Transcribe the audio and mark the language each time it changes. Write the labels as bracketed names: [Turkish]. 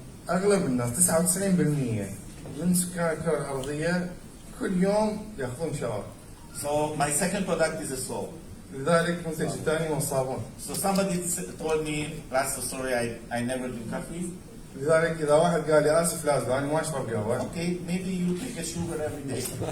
[Arabic] أغلب الناس 99% من سكان الكرة الأرضية كل يوم يأخذون شاور. [English] So my second product is a soap. [Arabic] لذلك منتج الثاني هو الصابون. [English] So somebody told me, Lázaro, sorry, I never drink coffee. [Arabic] لذلك إذا واحد قال لي آسف لازلو أنا ما أشرب قهوة. [English] Okay, maybe you take a sugar every day.